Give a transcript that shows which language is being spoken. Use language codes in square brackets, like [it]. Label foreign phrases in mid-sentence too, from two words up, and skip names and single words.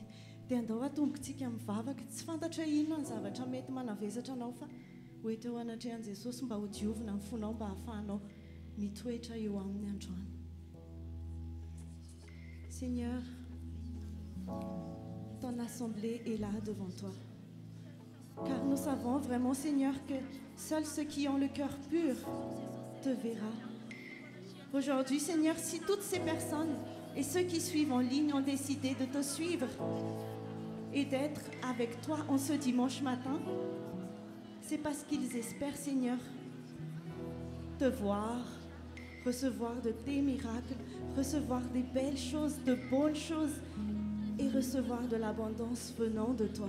[mg] Dia andao atombokantsika mivavaka, tsy fantatra hoe inona ny zavatra mety manavesatra anao fa hoetra eo anatrehan'i Jesosy mba ho diovina ny fonao mba ahafahanao mitoetra eo amin'ny androany. [fr] Seigneur, ton assemblée est là devant toi. Car nous savons vraiment, Seigneur, que seuls ceux qui ont le cœur pur te verront. Aujourd'hui, Seigneur, si toutes ces personnes et ceux qui suivent en ligne ont décidé de te suivre et d'être avec toi en ce dimanche matin, c'est parce qu'ils espèrent, Seigneur, te voir, recevoir de tes miracles, recevoir des belles choses, de bonnes choses et recevoir de l'abondance venant de toi.